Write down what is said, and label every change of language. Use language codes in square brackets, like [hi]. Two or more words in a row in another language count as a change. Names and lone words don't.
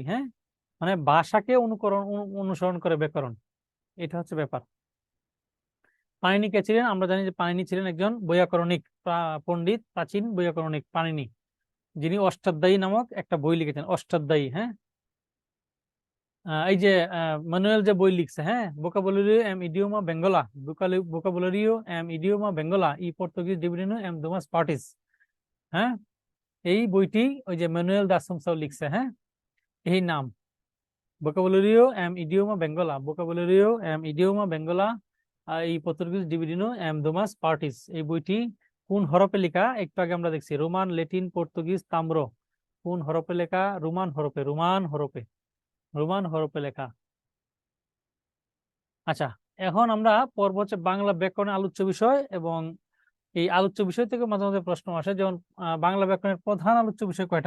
[bn] হ্যাঁ, মানে ভাষাকে অনুসরণ করে ব্যাকরণ, এটা হচ্ছে ব্যাপার। পাণিনি কে ছিলেন? আমরা জানি যে পাণিনি ছিলেন একজন বৈয়াকরণিক পণ্ডিত, প্রাচীন বৈয়াকরণিক পাণিনি, যিনি অষ্টাধ্যায়ী নামক একটা বই লিখেছেন, অষ্টাধ্যায়ী। হ্যাঁ, এই যে ম্যানুয়াল যে বই লিখছে, হ্যাঁ, vocabulario em idioma bengola, vocabulario em idioma bengola y portugués dividido en dos partes, হ্যাঁ, এই বইটি ওই যে ম্যানুয়েল দা আসমসাও লিখছে, হ্যাঁ, এই নাম vocabulario em idioma bengola, vocabulario em idioma bengola y portugués dividido en dos partes। এই বইটি কোন হরফে লেখা একটু আগে আমরা দেখছি, রোমান, ল্যাটিন, পর্তুগিজ, তাম্র। কোন হরফে লেখা? রোমান হরফে, রোমান হরফে, রোমান হরফে লেখা। আচ্ছা, এখন আমরা পর্ব হচ্ছে বাংলা ব্যাকরণের আলোচ্য বিষয়, এবং এই আলোচ্য বিষয় থেকে মাঝে মাঝে প্রশ্ন আসে, যেমন বাংলা ব্যাকরণের প্রধান আলোচ্য বিষয় কয়টা?